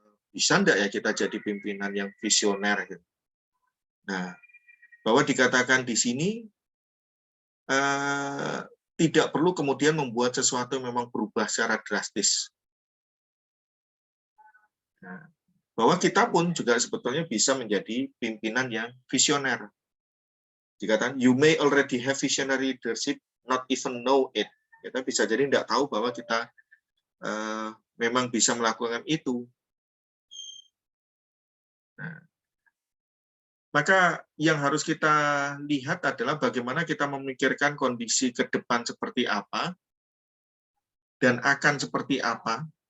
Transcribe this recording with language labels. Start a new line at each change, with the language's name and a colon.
Indonesian: Bisa enggak ya kita jadi pimpinan yang visioner? Nah, bahwa dikatakan di sini tidak perlu kemudian membuat sesuatu yang memang berubah secara drastis. Nah, bahwa kita pun juga sebetulnya bisa menjadi pimpinan yang visioner.
English: Dikatakan, you may already have visionary leadership, not even know it.
Indonesian: Kita bisa jadi tidak tahu bahwa kita memang bisa melakukan itu. Nah, maka yang harus kita lihat adalah bagaimana kita memikirkan kondisi ke depan seperti apa, dan akan seperti apa.